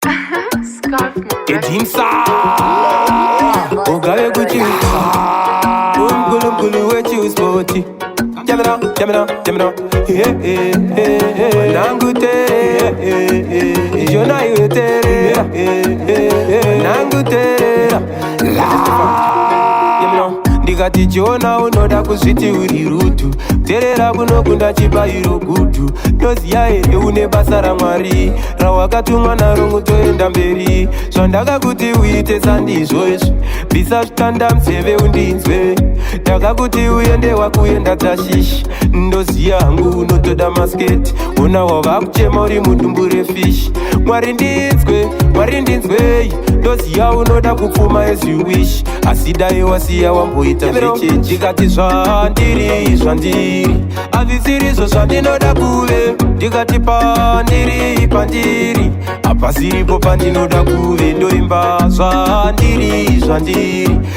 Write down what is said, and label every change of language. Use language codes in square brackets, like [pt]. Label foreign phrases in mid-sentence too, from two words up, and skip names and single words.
[sn] Scarf Moran. Edinsa. Ogawe Gucci. Umgulu mgulu wechi uspoti. Jamina, jamina, jamina. Yeah, yeah, yeah, yeah. Nangu tere, yeah, yeah, yeah. Jona iwe tere, yeah, yeah, yeah. Nangu tere, la. Jamina. Ndikati Jona unoda kuzviti uri rutu. Terera kunokunda chibairo gutu. Ndoziya here une basa raMwari. Rawakatumwa naro ngutoenda mberi. Zvandakakuti uite sandizvo izvi. Bvisa zvitanda muzeve undinzwe. Ndakakuti uende wakuenda Tashishi. Ndoziya hangu unotoda masketi. Ona wava kuchema uri mudumbu refishi. Mwari ndinzwe, Mwari ndinzwei. Ndoziya unoda kupfuma [en] as you wish. [sn] Asi dai wasiya wamboita zvechechi. Ndikati zvandiri, zvandiri. Hazvisirizvo zvandinoda kuve. Ndikati pandiri, pandiri. Hapasiripo pandinoda kuve. Ndoimba zvandiri, zvandiri.